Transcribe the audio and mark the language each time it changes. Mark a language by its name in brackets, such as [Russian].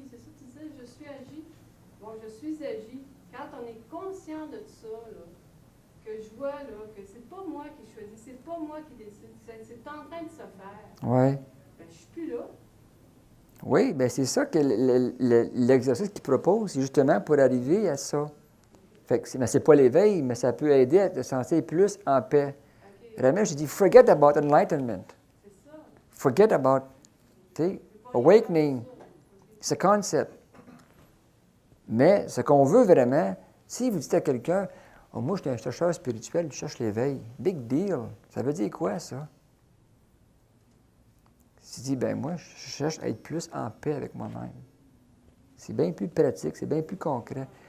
[French] C'est ça que tu disais, je suis agi. Bon, je suis agi. Quand on est conscient de ça, là, que je vois, là, que c'est pas moi qui choisis, c'est pas moi qui décide, c'est en train de se faire. Oui. Ben, je suis plus là. Oui, bien c'est ça que l'exercice qu'il propose, c'est justement pour arriver à ça. Fait que c'est pas l'éveil, mais ça peut aider à te sentir plus en paix. [English] Ramesh, [French] je dis, [English] forget about enlightenment. Forget about, awakening. [French] C'est un concept. Mais ce qu'on veut vraiment, si vous dites à quelqu'un, oh, moi, je suis un chercheur spirituel, je cherche l'éveil. [English] Big deal. [French] Ça veut dire quoi, ça? Si tu dis, ben moi, je cherche à être plus en paix avec moi-même. C'est bien plus pratique, c'est bien plus concret.